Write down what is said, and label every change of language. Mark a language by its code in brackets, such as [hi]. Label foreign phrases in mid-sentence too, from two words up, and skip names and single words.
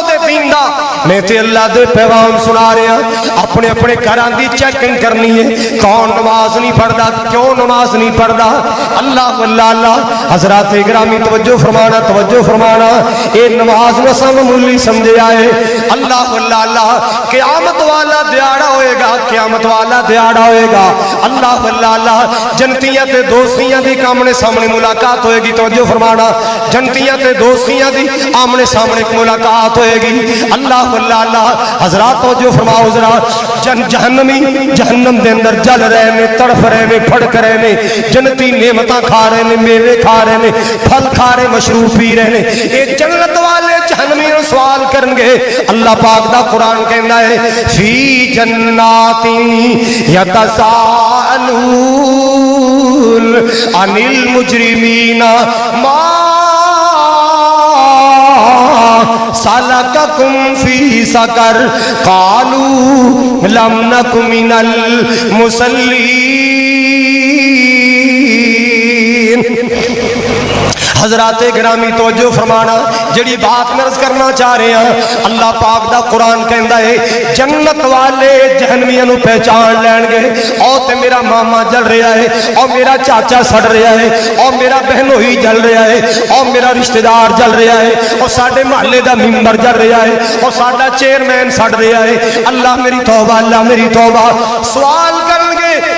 [pa] دے دین دا، میں تے اللہ دے پیغام سنا رہا، اپنے اپنے گھراں دی چیکنگ کرنی ہے، کون نماز نہیں پڑھدا، کیوں نماز نہیں پڑھدا، اللہ اللہ حضرات گرامی توجہ فرمانا، اے نماز نسا معمولی سمجھے آئے، اللہ اللہ قیامت والا دیاڑا ہوئے گا، قیامت والا دیاڑا ہوئے گا، اللہ اللہ جنتیاں تے دوستیاں دی آمنے سامنے ملاقات ہوئے گی، توجہ فرمانا، جنتیاں تے دوستیاں دی آمنے سامنے ملاقات ہوئے گی، اللہ اللہ حضرات توجہ فرماؤ حضرات، جہنمی جہنم دے اندر جل رہے نے، تڑف رہے نے، پھڑک رہے نے، جنتی نعمتاں کھا رہے نے، میوے کھا رہے نے، پھل کھا رہے، مشروب پی رہے نے، اے جنت والے جہنمی نو سوال کرن گے، اللہ پاک دا قرآن کہنا ہے [ar] فی جناتی یتساءلون عن المجرمین ما سلککم فی سقر قالوا لم نک من المصلین۔ [pa] حضرات گرامی توجہ فرمانا، جڑی بات مرض کرنا چاہ رہے ہیں، اللہ پاک دا قرآن کہندا ہے جنت والے جہنمیاں نو پہچان لین گے، او تے میرا ماما جل رہا ہے، او میرا چاچا سڑ رہا ہے، او میرا بہنوئی جل رہا ہے، او میرا رشتہ دار جل رہا ہے، او ساڈے محلے دا ممبر جل رہا ہے، او ساڈا چیئرمین سڑ رہا ہے، اللہ میری توبہ، اللہ میری توبہ، سوال کرن گے